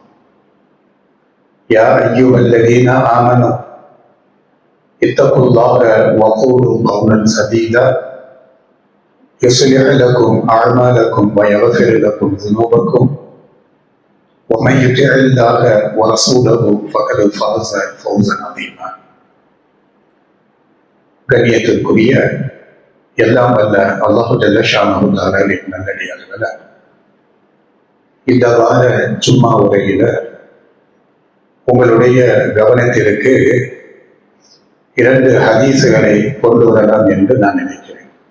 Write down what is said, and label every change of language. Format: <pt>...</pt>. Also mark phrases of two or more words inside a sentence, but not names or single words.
<ar>يا أيها الذين آمنوا اتقوا الله وقولوا قولا سديدا يصلح لكم أعمالكم ويغفر لكم ذنوبكم ومن يطع الله ورسوله فقد فاز فوزا عظيما.</ar> <ta>கண்ணியத்திற்குரிய எல்லாம் வல்ல அல்லாஹு</ta> <ar>جل شأنه</ar> <ta>தஆலாவின் நல்லடியார்களே, இந்த வார ஜும்மா உரையில உங்களுடைய கவனத்திற்கு 2 ஹதீசுகளை கொண்டு வரலாம் என்று நான் நினைக்கிறேன்.</ta>